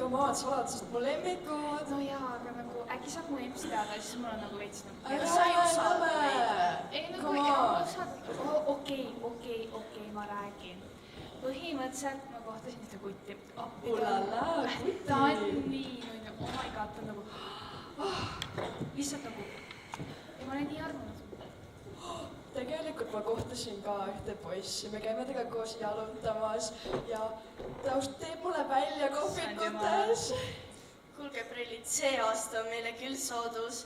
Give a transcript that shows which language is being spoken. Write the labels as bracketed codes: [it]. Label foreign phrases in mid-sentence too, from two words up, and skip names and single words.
[et] saladused mu lemmikud. no jaa, aga nagu äkki saab mu emps teada, siis mul on nagu veits nagu... Ei nagu okei, ma räägin. Põhimõtteliselt ma kohtasin ühte kutti. Ulala, kutti. Ta on nii, [en] oh my god, [et] ta on nagu... Lihtsalt nagu... Ja ma olen nii armunud. Tegelikult ma kohtasin ka ühte poissi, me käime tega koos jalutamas ja ta teeb mulle välja kohvikutes. Kuulge, prillid, see aasta on meile küll soodus.